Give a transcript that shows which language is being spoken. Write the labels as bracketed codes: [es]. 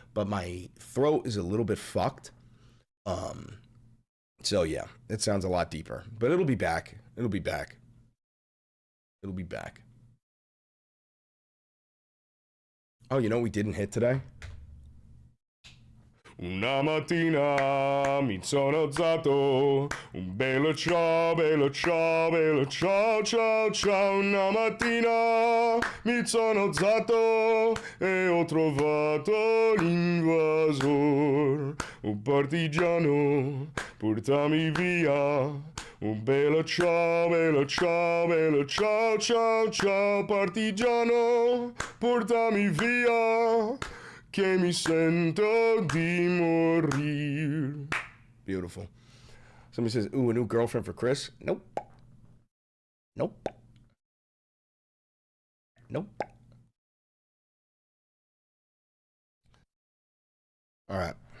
[en] But my throat is a little bit fucked. So yeah, it sounds a lot deeper. But it'll be back. It'll be back. It'll be back. Oh, you know what we didn't hit today? [it] Una mattina mi sono alzato, un bello ciao, bello ciao, bello ciao, ciao, ciao. Una mattina mi sono alzato e ho trovato l'invasor, un partigiano, portami via, Oh, bella ciao, bella ciao, bella ciao, ciao, ciao, partigiano, portami via, che mi sento di morir. [en] Beautiful. Somebody says, ooh, a new girlfriend for Chris? Nope. Nope. Nope. All right.